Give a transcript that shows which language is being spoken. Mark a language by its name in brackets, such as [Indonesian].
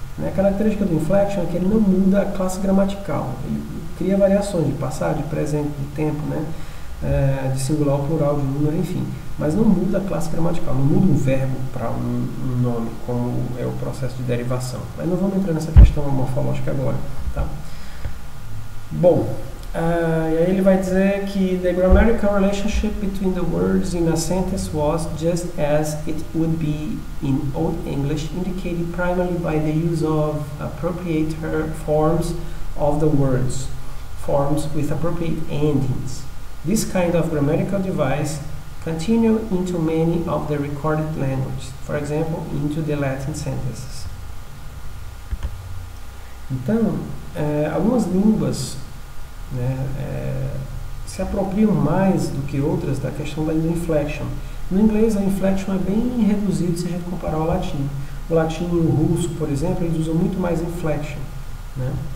[Portuguese] A característica do inflection é que ele não muda a classe gramatical. Ele cria variações de passado, de presente, de tempo, né? De singular ao plural, de número, enfim. Mas não muda a classe gramatical, não muda um verbo para um nome, como é o processo de derivação. Mas não vamos entrar nessa questão morfológica agora. Tá? Bom, e aí ele vai dizer que [English] the grammatical relationship between the words in a sentence was just as it would be in Old English, indicated primarily by the use of appropriate forms of the words, forms with appropriate endings. This kind of grammatical device continued into many of the recorded languages, for example, into the Latin sentences. [Portuguese] Então, algumas línguas, né, se apropriam mais do que outras da questão da inflection. No inglês, a inflection é bem reduzida se a gente comparar ao latim. O latim e o russo, por exemplo, eles usam muito mais inflection. Né?